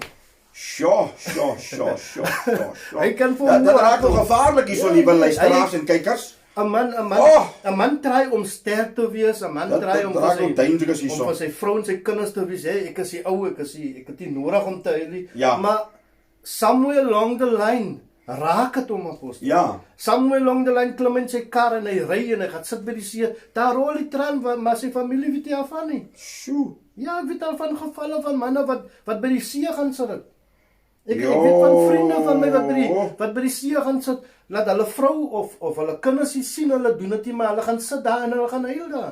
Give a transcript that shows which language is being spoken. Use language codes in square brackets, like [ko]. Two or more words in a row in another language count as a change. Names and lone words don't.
[af] Sjoe. Hy kan vir hom. Dit raak nog gevaarlik hier so, liewe luisteraars en kykers. 'n man try om sterk te wees, 'n man try om vir sy vrou en sy kinders te wees. Ek is die ou, ek het nie nodig om te huil nie. Maar [en] somewhere along the line [af] raak het hom, Apostel. [en] Somewhere along the line [af] klim in sy kar en hy ry en hy gaan sit by die see. Daar rol die traan, maar sy familie weet nie daarvan nie. Ja, ek weet al van gevalle van manne wat by die see gaan sit. Ek weet van vriende van my wat by die see gaan sit, laat hulle vrou of hulle kinders sien hulle doen dit nie, maar hulle gaan sit daar en hulle gaan huil daar.